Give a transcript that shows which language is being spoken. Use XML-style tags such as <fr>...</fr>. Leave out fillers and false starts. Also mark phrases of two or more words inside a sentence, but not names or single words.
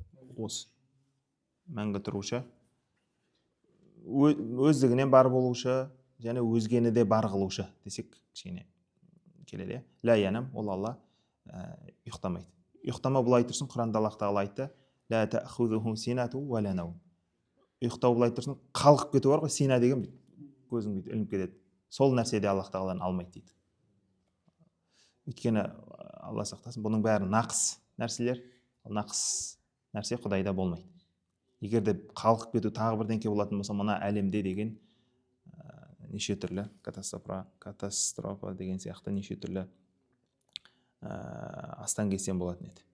<kk>Осы мәңгі тұрушы, өздігінен бар болушы, және өзгені де бар қылушы десек кішкене келеді.</kk> <ar>لا ينام,</ar> <kk>ол Алла ұйықтамайды. Ұйықтама былай тұрсын, Құранда Аллах тағала айтты:</kk> <ar>لا تأخذه سنة ولا نوم.</ar> <kk>Ұйықтау былай тұрсын, қалқып кету бар ғой, сина деген көзің бүйтіп ілініп кетеді. Сол нәрсе де Аллах тағаланы алмайды дейді. Өйткені Алла сақтасын, бұның бәрі нақыс нәрселер, нақыс нәрсе Құдайда болмайды. Егер де қалқып кету тағы бірдеңке болатын болса, мына әлемде деген неше түрлі катастрофа деген сияқты неше түрлі астан кестен болатын еді.</kk>